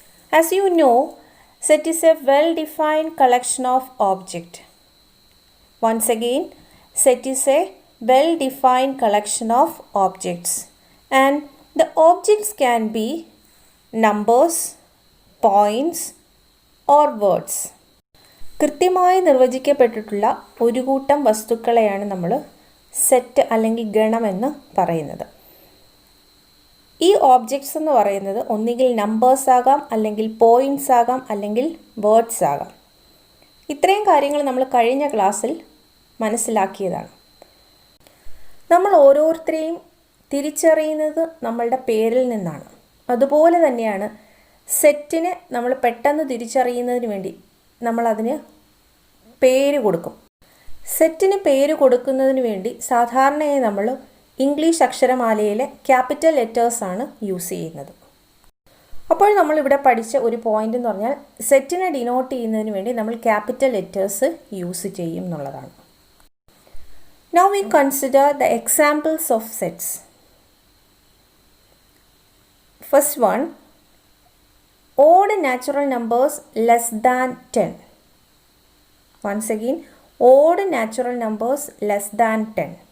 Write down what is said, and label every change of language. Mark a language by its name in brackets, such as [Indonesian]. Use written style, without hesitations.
[English] As you know, set is a well-defined collection of objects. Once again, set is a well-defined collection of objects. And the objects can be numbers, points or words. [Malayalam] കൃത്യമായി നിർവചിക്കപ്പെട്ടിട്ടുള്ള ഒരു കൂട്ടം വസ്തുക്കളെയാണ് നമ്മൾ set അല്ലെങ്കിൽ ഗണമെന്ന് പറയുന്നത്. ഈ objects എന്ന് പറയുന്നത് ഒന്നുകിൽ നമ്പേഴ്സ് ആകാം, അല്ലെങ്കിൽ പോയിൻറ്റ്സ് ആകാം, അല്ലെങ്കിൽ വേർഡ്സ് ആകാം. ഇത്രയും കാര്യങ്ങൾ നമ്മൾ കഴിഞ്ഞ ക്ലാസ്സിൽ മനസ്സിലാക്കിയതാണ്. നമ്മൾ ഓരോരുത്തരെയും തിരിച്ചറിയുന്നത് നമ്മളുടെ പേരിൽ നിന്നാണ്. അതുപോലെ തന്നെയാണ് സെറ്റിനെ നമ്മൾ പെട്ടെന്ന് തിരിച്ചറിയുന്നതിന് വേണ്ടി നമ്മളതിന് പേര് കൊടുക്കും. സെറ്റിന് പേര് കൊടുക്കുന്നതിന് വേണ്ടി സാധാരണയായി നമ്മൾ ഇംഗ്ലീഷ് അക്ഷരമാലയിലെ ക്യാപിറ്റൽ ലെറ്റേഴ്സാണ് യൂസ് ചെയ്യുന്നത്. അപ്പോൾ നമ്മളിവിടെ പഠിച്ച ഒരു പോയിന്റ് എന്ന് പറഞ്ഞാൽ സെറ്റിനെ ഡിനോട്ട് ചെയ്യുന്നതിന് വേണ്ടി നമ്മൾ ക്യാപിറ്റൽ ലെറ്റേഴ്സ് യൂസ് ചെയ്യും എന്നുള്ളതാണ്. [English] Now we consider the examples of sets. First one, odd natural numbers less than 10. Once again, odd natural numbers less than 10.